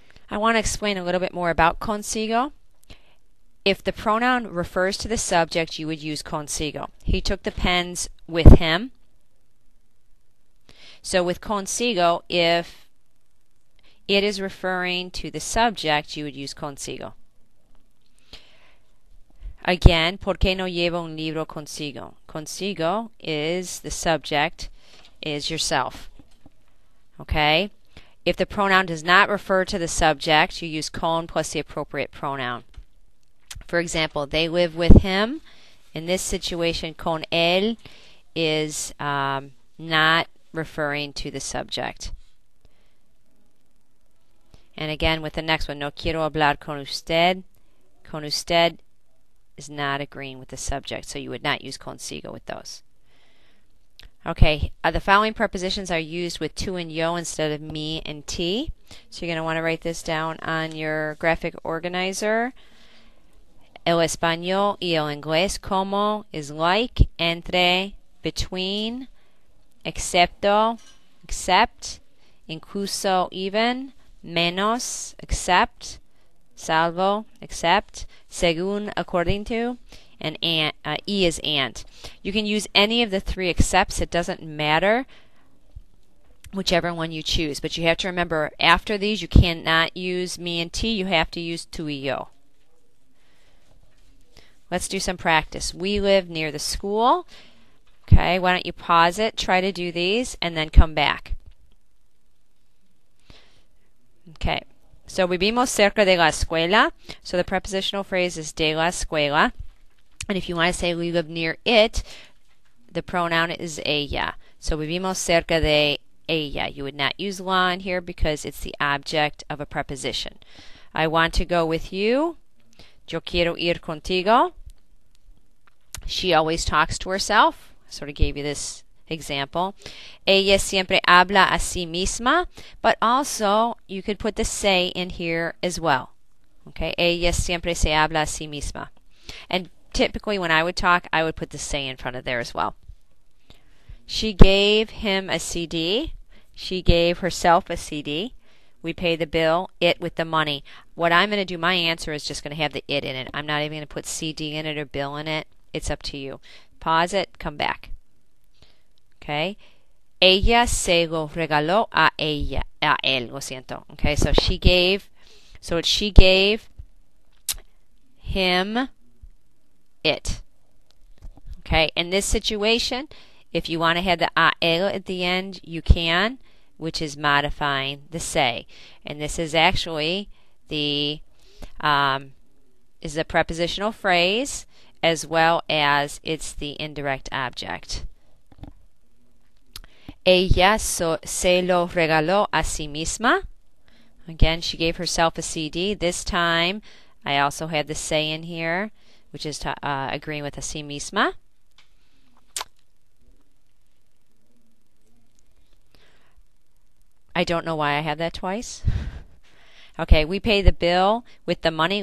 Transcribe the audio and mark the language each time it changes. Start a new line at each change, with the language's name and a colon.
English: I want to explain a little bit more about consigo. If the pronoun refers to the subject, you would use consigo. He took the pens with him. So with consigo, if it is referring to the subject, you would use consigo. Again,
Spanish: ¿por qué no lleva un libro consigo?
English: Consigo is the subject, is yourself. Okay? If the pronoun does not refer to the subject, you use con plus the appropriate pronoun. For example, they live with him. In this situation, con él is not referring to the subject. And again, with the next one,
Spanish: no quiero hablar con usted.
English: Con usted is not agreeing with the subject, so you would not use consigo with those. Okay, the following prepositions are used with tu and yo instead of me and ti. So you're going to want to write this down on your graphic organizer.
Spanish: El español y el inglés como is like, entre, between,
English: excepto, except, incluso, even, menos, except, salvo, except, según, according to, and e is and. You can use any of the three excepts. It doesn't matter whichever one you choose. But you have to remember, after these, you cannot use me and ti. You have to use tú y yo. Let's do some practice. We live near the school. Okay, why don't you pause it, try to do these, and then come back.
Spanish: Okay, so vivimos cerca de la escuela.
English: So the prepositional phrase is de la escuela. And if you want to say we live near it, the pronoun is ella.
Spanish: So vivimos cerca de ella.
English: You would not use la in here because it's the object of a preposition. I want to go with you.
Spanish: Yo quiero ir contigo.
English: She always talks to herself. I sort of gave you this example.
Spanish: Ella siempre habla a sí misma,
English: but also you could put the se in here as well.
Spanish: Okay, ella siempre se habla a sí misma.
English: And typically when I would talk, I would put the se in front of there as well. She gave him a CD. She gave herself a CD. We pay the bill, it with the money. What I'm going to do, my answer is just going to have the it in it. I'm not even going to put CD in it or bill in it. It's up to you. Pause it, come back. Okay.
Spanish: Ella se lo regaló a ella, a él, lo siento.
English: Okay, so she gave him it. Okay, in this situation, if you want to have the a él at the end, you can, which is modifying the se. And this is actually the is a prepositional phrase, as well as it's the indirect object.
Spanish: Ella se lo regaló a sí misma.
English: Again, she gave herself a CD. This time, I also had the se in here, which is agreeing with a sí misma. I don't know why I had that twice. Okay, we pay the bill with the money.